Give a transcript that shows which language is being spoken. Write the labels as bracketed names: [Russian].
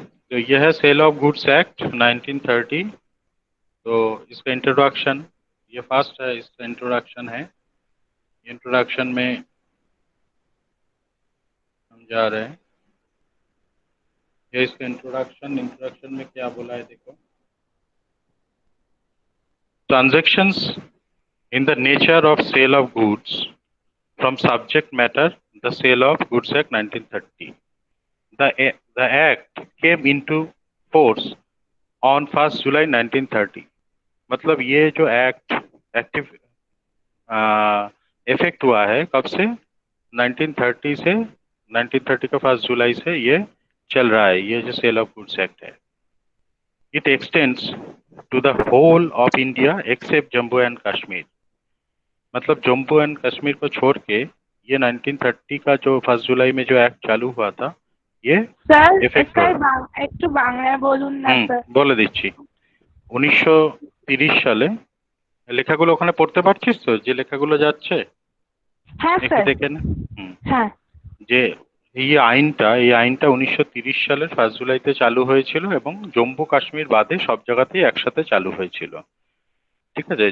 [Hindi] तो यह है सेल ऑफ गुड्स एक्ट 1930। तो इसका इंट्रोडक्शन, ये फर्स्ट है, इसका इंट्रोडक्शन है। इंट्रोडक्शन में हम जा रहे हैं। ये इसका इंट्रोडक्शन, इंट्रोडक्शन में क्या बोला है देखो। [English] Transactions in the nature of sale of goods from subject matter, the Sale of Goods Act 1930. The act came into force on 1st July 1930. [Hindi] मतलब ये जो एक्ट एक्टिव इफेक्ट हुआ है कब से? 1930 से। 1930 का 1 जुलाई से ये चल रहा है, ये जो सेल ऑफ गुड्स एक्ट है। [English] It extends to the whole of India except Jammu and Kashmir. [Hindi] मतलब जम्मू एंड कश्मीर को छोड़ के ये 1930 का जो 1 जुलाई में जो एक्ट चालू हुआ था, ये [Bangla] স্যার এফেক্ট এটাই হয়। একটু বাংলায় বলুন না স্যার। বলে দিচ্ছি। 1930 সালে, লেখাগুলো ওখানে পড়তে পারছিস তো, যে লেখাগুলো যাচ্ছে হ্যাঁ একটু স্যার। দেখে নে। হ্যাঁ যে এই আইনটা 1930 সালের 1 জুলাইতে চালু হয়েছিল এবং জম্মু কাশ্মীর বাদে সব জায়গাতেই একসাথে চালু হয়েছিল, ঠিক আছে?